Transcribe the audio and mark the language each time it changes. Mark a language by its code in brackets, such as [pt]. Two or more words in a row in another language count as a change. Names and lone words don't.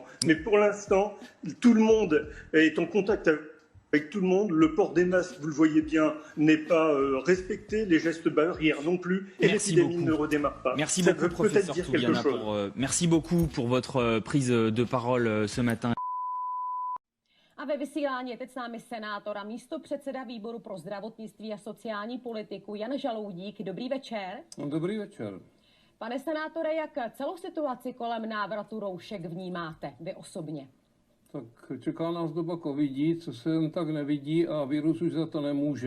[fr] Mais pour l'instant, tout le monde est en contact avec tout le monde, le port des masques, vous le voyez bien, n'est pas respecté, les gestes barrières non plus, et l'épidémie ne redémarre pas. Merci beaucoup, professeur Toubiana, merci beaucoup pour votre prise de parole ce matin. [cs] A ve vysílání je teď s námi senátor a místopředseda výboru pro zdravotnictví a sociální politiku Jan Žaloudík. Dobrý večer. Dobrý večer. Pane senátore, jak celou situaci kolem návratu roušek vnímáte vy osobně? Tak čeká nás doba covidí, co se jen tak nevidí a virus už za to nemůže.